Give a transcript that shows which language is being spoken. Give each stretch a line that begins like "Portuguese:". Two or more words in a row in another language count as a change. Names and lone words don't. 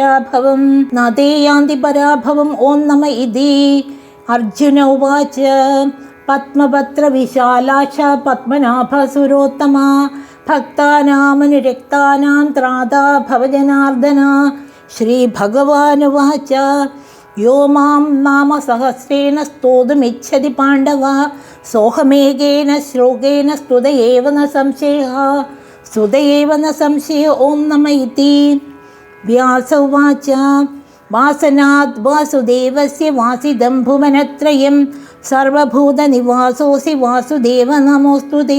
Sanskrit: पराभवम् ॐ नमः इति अर्जुन उवाच पद्मपत्रविशालाक्ष पद्मनाभसुरोत्तमा भक्तानामनुरक्तानां त्राता भवजनार्दन श्रीभगवानुवाच യോ മാം നാമസഹസ്രേണ സ്തോതുമിച്ഛതി പാണ്ഡവ സോഹമേകേന ശ്ലോകേന സ്തുതയേവ ന സംശയ ഓം നമ ഇതി. വ്യാസ ഉവാച വാസനാത് വാസുദേവസ്യ വാസിദം ഭുവനത്രയം സർവഭൂതനിവാസോऽസി വാസുദേവ നമോസ്തുതേ.